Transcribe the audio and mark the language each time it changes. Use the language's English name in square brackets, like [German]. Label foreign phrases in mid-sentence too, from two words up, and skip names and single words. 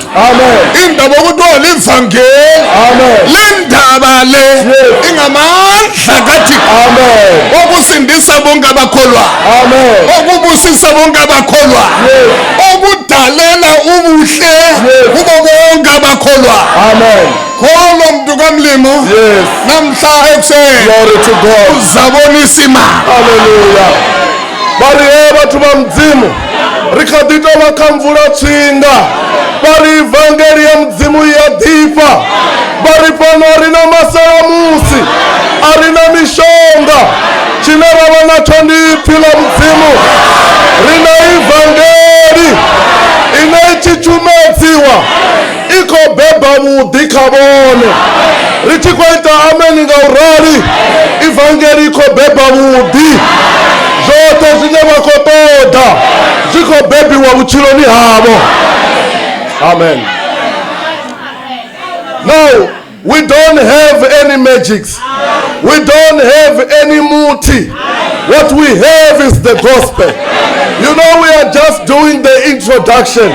[North Ndebele] Indaba okuthiwa livangeli le ndaba le ingamandla kaThixo okusindisa bonke abakholwa, okubusisa bonke abakholwa, okudalela ubuhle kubo bonke abakholwa. Kholo bantu kamlimo [English] Yes. [North Ndebele] namhla ekuseni [English] Glory to God. [North Ndebele] uzabonisa imali. Hallelujah. [Venda] Bari bathu ba mudzimu ri kha ḓi tou vha kha mvula tshinga bari ivangeli ya mudzimu ya ḓifha bari pano a ri na masalamusi a ri na mishonga tshine ra vha natsho ndi ipfi ḽa mudzimu ri na ivangeli ine i tshi tshumedziwa i khou beba vhuḓi kha vhone ri tshi khou ita ameni nga u rali ivangeli i khou beba vhuḓi zwoṱhe zwine vha khou ṱoḓa zwi khou bebiwa vhutshiloni havho. Amen. [English] Now, we don't have any magics. We don't have any muti. What we have is the gospel. You know, we are just doing the introduction.